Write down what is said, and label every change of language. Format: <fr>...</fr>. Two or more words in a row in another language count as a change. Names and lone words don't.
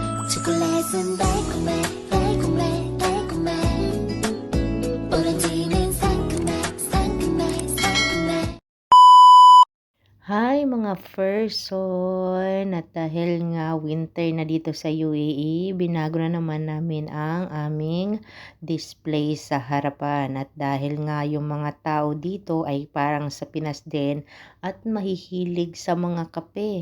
<ko>초콜릿은 달콤해 달콤해 달콤해 오렌지는 상큼해 상큼해 상큼해.</ko> <tl>Hi mga person! At dahil nga winter na dito sa UAE, binago na naman namin ang aming display sa harapan. At dahil nga yung mga tao dito ay parang sa Pinas din at mahihilig sa mga kape.</tl>